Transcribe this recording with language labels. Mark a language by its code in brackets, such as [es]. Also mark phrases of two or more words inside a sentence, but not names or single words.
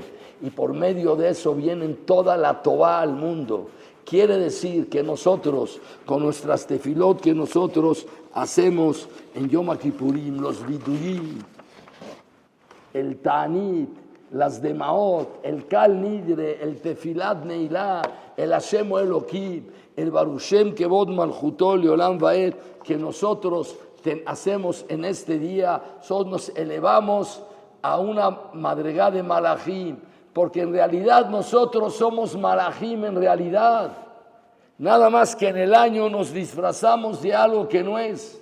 [es] Y por medio de eso viene toda la Tová al mundo. Quiere decir que nosotros, con nuestras tefilot que nosotros hacemos en Yom Kippurim, los viduyim, el ta'anit, las demaot, el kal nidre, el [he] תפילת נעילה, [es] el Hashem Elohim, el [he] ברוך שם כבוד מלכותו לעולם ועד, [es] que nosotros hacemos en este día, nos elevamos a una madrigá de malachim, porque en realidad nosotros somos malachim en realidad. Nada más que en el año nos disfrazamos de algo que no es.